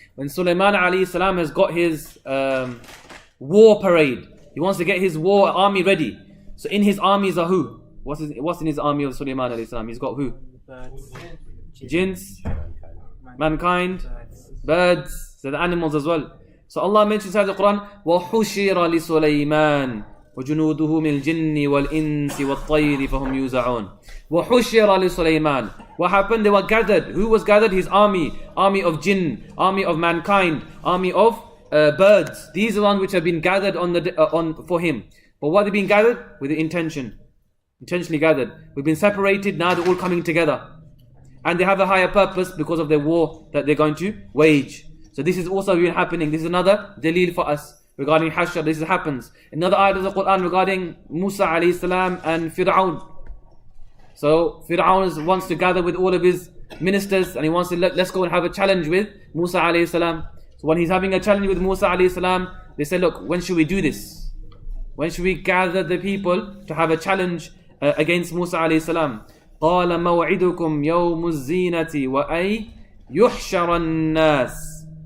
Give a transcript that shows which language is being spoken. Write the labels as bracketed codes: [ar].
[en] When Sulaiman alayhi salam has got his war parade, he wants to get his war army ready. So in his armies are who? What's in his army of Sulaiman alayhi salam? He's got who? Jinns, mankind, birds, so the animals as well. So Allah mentions inside the Quran, [ar] وَحُشِرَ لِسُلَيْمَانَ, وجنوده من الجن والإنس والطير فهم يوزعون وحشر لسليمان. [en] What happened? They were gathered. Who was gathered? His army. Army of jinn, army of mankind, army of birds. These are the ones which have been gathered for him. But what have they been gathered? With the intentionally gathered. We've been separated, now they're all coming together. And they have a higher purpose because of their war that they're going to wage. So this is also been happening. This is another dalil for us regarding Hashr. This happens. Another ayat of the Quran regarding Musa alayhi salam and Fir'aun. So Fir'aun wants to gather with all of his ministers and he wants to let's go and have a challenge with Musa alayhi salam. So when he's having a challenge with Musa alayhi salam, they say, look, when should we do this? When should we gather the people to have a challenge against Musa alayhi salam? [ar] قال موعدكم يوم الزينة وأي يحشر الناس.